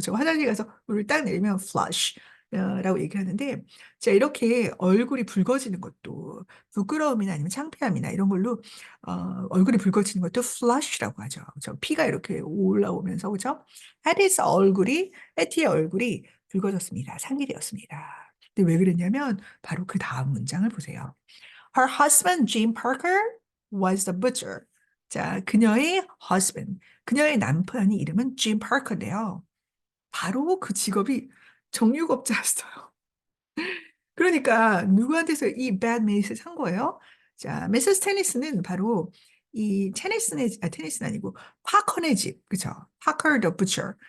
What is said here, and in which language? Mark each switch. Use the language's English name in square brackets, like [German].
[Korean] 저 화장실 가서 물을 딱 내리면 flush. 라고 얘기하는데, 자, 이렇게 얼굴이 붉어지는 것도 부끄러움이나 아니면 창피함이나 이런 걸로 얼굴이 붉어지는 것도 flush라고 하죠. 저 피가 이렇게 올라오면서, 그죠? 해티의 얼굴이 붉어졌습니다. 상기되었습니다. 근데 왜 그랬냐면 바로 그 다음 문장을 보세요. [English] Her husband, Jim Parker, was the butcher. [Korean] 자, 그녀의 남편이 이름은 Jim Parker인데요. 바로 그 직업이 정육업자였어요. 그러니까 누구한테서 이 bad mate을 산 거예요? 자, 미세스 테니스는 바로 이 테니스는 아니고 파커네 집, 그죠? 파커 더 부처.